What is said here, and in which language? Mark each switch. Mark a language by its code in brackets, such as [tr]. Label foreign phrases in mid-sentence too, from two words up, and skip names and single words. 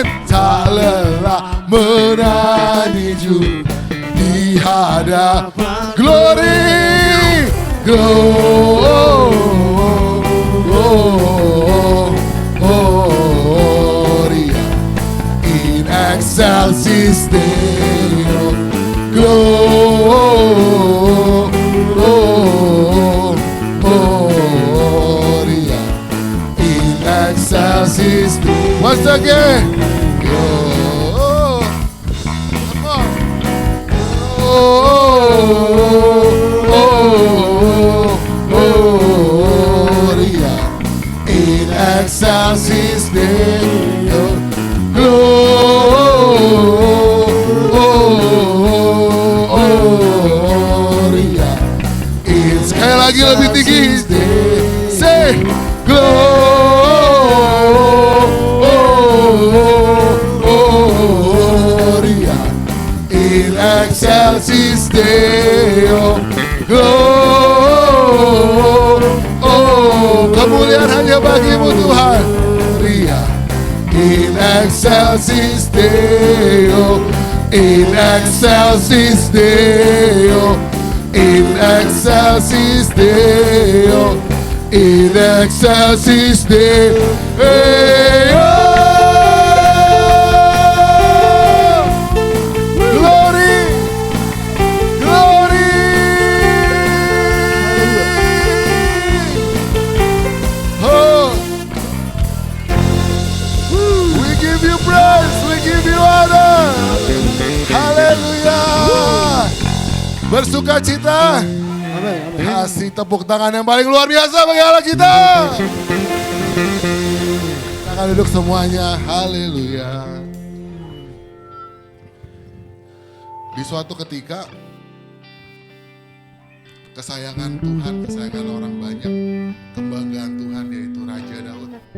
[id] Tak lelah menanti juga di hadapan glory, [la] gloria in excelsis excelsis Deo, gloria in excelsis Deo. [en] Once again, [la] gloria in excelsis Deo, gloria. [id] Sekali lagi lebih tinggi. [la] Say gloria in excelsis Deo, [id] kemuliaan hanya bagimu Tuhan. [la] Gloria in excelsis Deo, in excelsis Deo, in excelsis Deo, in excelsis Deo. [en] Glory, glory. Oh, we give you praise, we give you honor. [id] Haleluya. Bersuka cita. Kasih tepuk tangan yang paling luar biasa bagi Allah kita. Kita akan duduk semuanya. Haleluya. Di suatu ketika, kesayangan Tuhan, kesayangan orang banyak, kebanggaan Tuhan yaitu Raja Daud.